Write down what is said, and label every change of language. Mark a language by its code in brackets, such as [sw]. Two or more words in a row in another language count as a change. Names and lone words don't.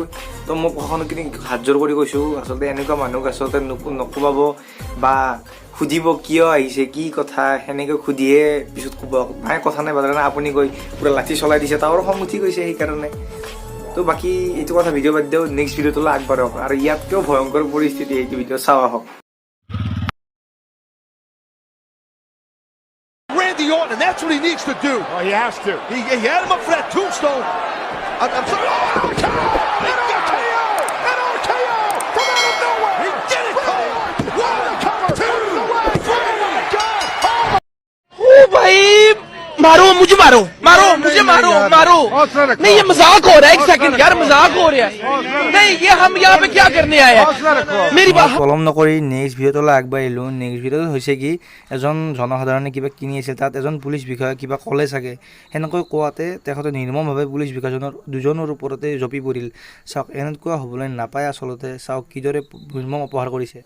[as] তো মই প্ৰশাসনখিনি হাত জোৰ কৰি কৈছোঁ, আচলতে এনেকুৱা মানুহক আচলতে নকোবাব বা সুধিব কিয় আহিছে, কি কথা, সেনেকৈ সুধিহে পিছত কোবাওক। নাই কথা নাই বাদা নাই, আপুনি গৈ পুৰা লাঠি চলাই দিছে, তাৰো খং উঠি গৈছে সেইকাৰণে। তো বাকী এইটো কথা ভিডিঅ' বাদ দিওঁ, [en] next video' [as] টোলৈ আগবাঢ়ক। আৰু ইয়াতকৈও ভয়ংকৰ পৰিস্থিতি এইটো ভিডিঅ' চাওঁ আহক। [en] And that's what he needs to do. Oh, he has to. He had him up for that tombstone. I'm sorry. Oh, RKO! An RKO from out of nowhere. He did it, Cole. One, cover, two, three. Oh, my God. [hi] Oh भाई, मारो मुझे, मारो नहीं, ये मजाक हो रहा है। एक सेकंड यार, मजाक हो रहा है। नहीं, ये हम यहाँ पे क्या करने आए हैं? मेरी बात [as] পলম নকৰি [en] next video' [as] টোলৈ আগবাঢ়িলোঁ। [en] next video' [as] টো হৈছে কি, এজন জনসাধাৰণে কিবা কিনি আছিল, তাত এজন পুলিচ বিষয়া কিবা ক'লে চাগে, সেনেকৈ কোৱাতে তেখেতে নিৰ্মমভাৱে পুলিচ বিষয়াজনৰ দুজনৰ ওপৰতে জঁপি পৰিল। চাওক, এনেকুৱা হ'বলৈ নাপায় আচলতে। চাওক কিদৰে নিৰ্মম অপহাৰ কৰিছে।